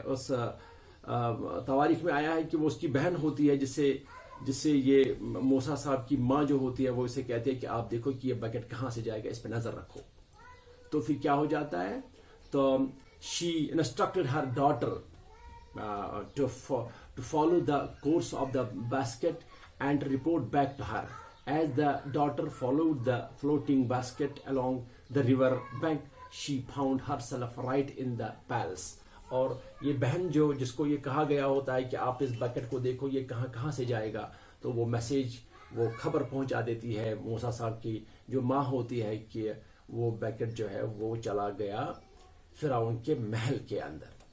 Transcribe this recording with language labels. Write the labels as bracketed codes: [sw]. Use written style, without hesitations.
[hi] उस तवारीख में आया है कि वो उसकी बहन होती है, जिससे ये मूसा साहब की माँ जो होती है वो इसे कहती है कि आप देखो कि ये बकेट कहाँ से जाएगा, इस पर नजर रखो. तो फिर क्या हो जाता है, तो [en] She instructed her daughter to follow the course of the basket and report back to her. As the daughter followed the floating basket along the river bank, she found herself right in the palace. [hi] और ये बहन जिसको ये कहा गया होता है कि आप इस बकेट को देखो ये कहाँ से जाएगा, तो वो मैसेज, वो खबर पहुंचा देती है मूसा साहब की जो माँ होती है कि वो बकेट जो है वो चला गया फिरौन के महल के अंदर.